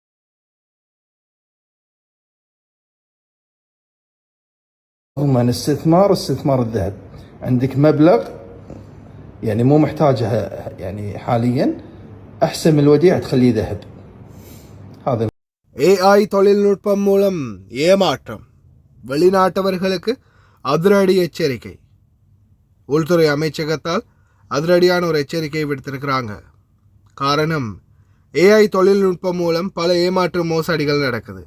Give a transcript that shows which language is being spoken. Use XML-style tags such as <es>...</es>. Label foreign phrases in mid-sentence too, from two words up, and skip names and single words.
<ar>ضمن استثمار الذهب. عندك مبلغ يعني مو محتاجه يعني حاليا، احسن من الوديعة تخليه ذهب. هذا</ar> <ta>AI தொழில்நுட்பம் மூலம் ஏமாற்றம். வெளிநாட்டவர்களுக்கு அதிரடி எச்சரிக்கை. உள்துறை அமைச்சகத்தால் அதிரடியான ஒரு எச்சரிக்கை விடுத்திருக்கிறாங்க. காரணம், AI தொழில்நுட்பம் மூலம் பல ஏமாற்று மோசடிகள் நடக்குது.</ta>